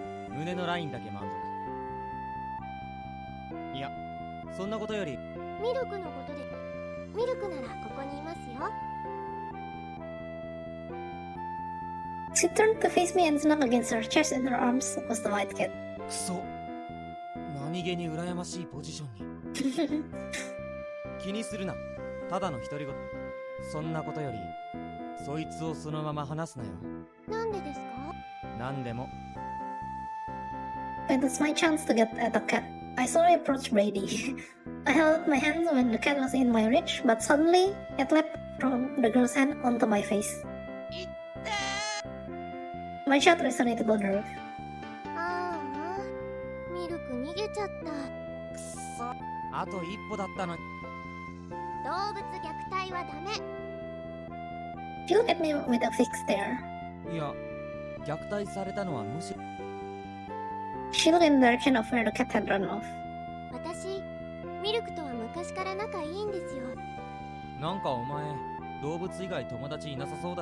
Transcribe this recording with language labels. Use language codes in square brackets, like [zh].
[ja] 胸のラインだけ満足。いや、そんなことより。ミルクのことで。ミルクならここにいますよ。 [en] She turned to face me and snug against her chest in her arms was the white cat. [ja] くそ。何気に羨ましいポジションに。気にするな。ただの独り言。そんなことより、そいつをそのまま離すなよ。なんでですか？なんでも。 [en] It was my chance to get at the cat. I slowly approached Brady. I held my hands when the cat was in my reach, but suddenly it leapt from the girl's hand onto my face. My shot resonated on the roof. [ja] ああ、ミルク逃げちゃった。くそ。あと一歩だったのに。動物虐待はダメ。 [en] She looked at me with a fixed stare. [ja] いや、虐待されたのはむしろ。 [en] She looked in the direction of where the cat had run off. [ja] 私、ミルクとは昔から仲いいんですよ。なんかお前、動物以外友達いなさそうだ。